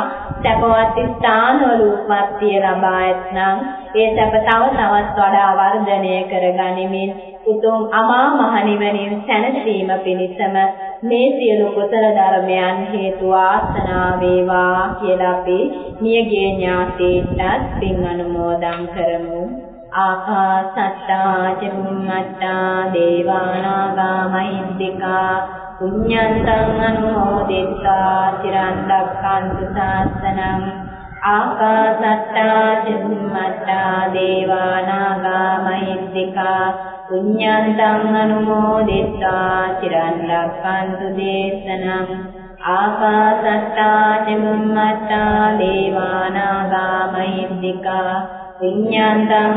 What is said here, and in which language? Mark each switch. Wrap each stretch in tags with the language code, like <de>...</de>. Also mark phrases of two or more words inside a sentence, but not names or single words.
<si>සැපවත් ස්ථානවල උප්පත්තිය ලබා ඇතනම් ඒ සැප තව තවත් වඩා වර්ධනය කරගනිමින් උතුම් අමා මහ නිවනින් සැනසීම පිණිසම මේ සියලු කුසල ධර්මයන් හේතු වාසනා වේවා කියලා අපි මියගිය ඥාතීන්ට පින් අනුමෝදන් කරමු.</si> <pi>ආකාසත්තා චුම්මත්තා දේවානාගා මහිද්దికා පුඤ්ඤන්තං අනුමෝදිත්වා චිරන් රක්ඛන්තු ශාසනං. ආකාසත්තා චුම්මත්තා දේවානාගා මහිද්దికා පුඤ්ඤන්තං අනුමෝදිත්වා චිරන් රැක්කන්තු දේශනං ආකාශට්ටා චුම්මට්ටා දේවානාගා මහිද්దికා පුඤ්ඤන්තං</pi>